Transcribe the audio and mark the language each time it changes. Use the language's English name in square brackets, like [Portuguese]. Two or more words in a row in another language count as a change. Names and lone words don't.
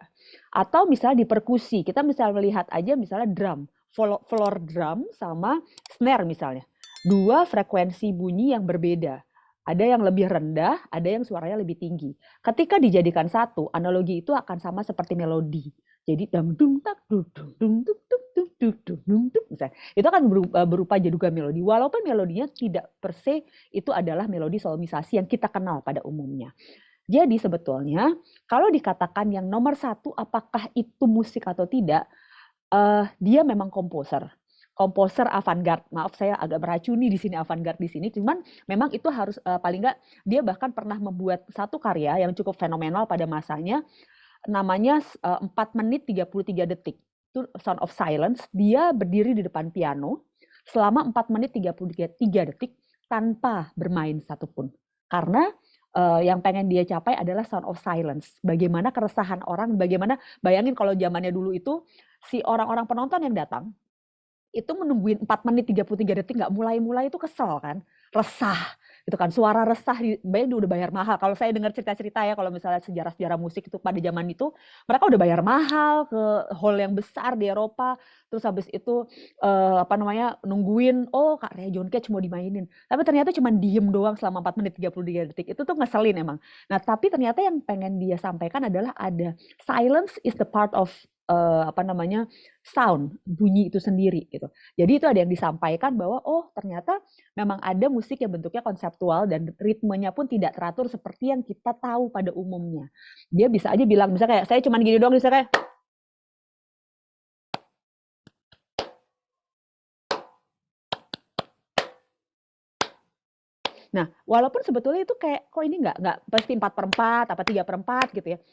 [Indonesian] Atau misalnya di perkusi, kita misalnya melihat aja misalnya drum, floor drum sama snare misalnya. 2 frekuensi bunyi yang berbeda. Ada yang lebih rendah, ada yang suaranya lebih tinggi. Ketika dijadikan satu, analogi itu akan sama seperti melodi. Jadi dang dung tak dung dung dung dung dung dung dung dung dung misalnya. Itu akan berupa juga melodi. Walaupun melodinya tidak [Latin] per se [Indonesian] itu adalah melodi solmisasi yang kita kenal pada umumnya. Jadi sebetulnya kalau dikatakan yang nomor satu apakah itu musik atau tidak, dia memang komposer avant-garde. Maaf saya agak beracuni di sini avant-garde di sini. Cuman memang itu harus paling nggak dia bahkan pernah membuat satu karya yang cukup fenomenal pada masanya. Namanya 4 menit 33 detik. Itu Sound of Silence. Dia berdiri di depan piano selama 4 menit 33 detik tanpa bermain satupun. Karena yang pengen dia capai adalah [English] sound of silence. [Indonesian] Bagaimana keresahan orang, bagaimana bayangin kalau zamannya dulu itu si orang-orang penonton yang datang itu menungguin 4 menit 33 detik nggak mulai-mulai itu kesel kan, resah gitu kan, suara resah bayangin udah bayar mahal. Kalau saya dengar cerita-cerita ya kalau misalnya sejarah-sejarah musik itu pada zaman itu mereka udah bayar mahal ke hall yang besar di Eropa, terus habis itu apa namanya nungguin karya John Cage mau dimainin, tapi ternyata cuma diem doang selama 4 menit 33 detik. Itu tuh ngeselin emang. Nah tapi ternyata yang pengen dia sampaikan adalah ada [English] silence is the part of [Indonesian] apa namanya sound, bunyi itu sendiri gitu. Jadi itu ada yang disampaikan bahwa ternyata memang ada musik yang bentuknya konseptual dan ritmenya pun tidak teratur seperti yang kita tahu pada umumnya. Dia bisa aja bilang misalnya kayak saya cuma gini doang, misalnya kayak nah, walaupun sebetulnya itu kayak kok ini nggak pasti 4/4 apa 3/4 gitu ya.